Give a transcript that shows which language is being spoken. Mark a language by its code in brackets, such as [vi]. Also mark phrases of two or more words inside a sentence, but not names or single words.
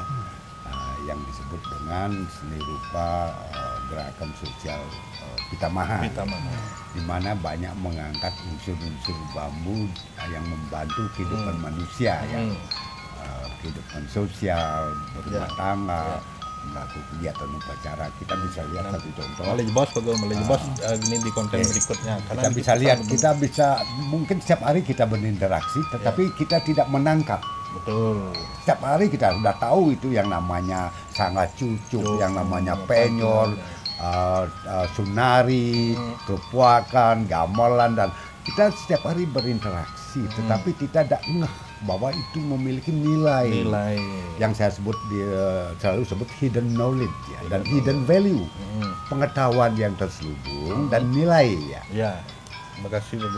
[id] Yang disebut dengan seni rupa gerakan sosial Pitamaha, di mana banyak mengangkat unsur-unsur bambu yang membantu kehidupan manusia ya, kehidupan sosial, berumah tangga, melakukan kegiatan upacara. Kita bisa lihat satu contoh. Boleh bos, ini di konten berikutnya. Karena kita bisa lihat, kita bisa mungkin setiap hari kita berinteraksi, tetapi kita tidak menangkap. Betul. Setiap hari kita sudah tahu itu yang namanya sangat cucuk, yang namanya penyor, sunari, kepuakan, gamelan, dan kita setiap hari berinteraksi, tetapi kita tidak ngeh bahwa itu memiliki nilai yang saya sebut selalu sebut [en] hidden knowledge [id] ya, dan [en] hidden value, [id] pengetahuan yang terselubung dan nilai ya. Ya, terima kasih Bung.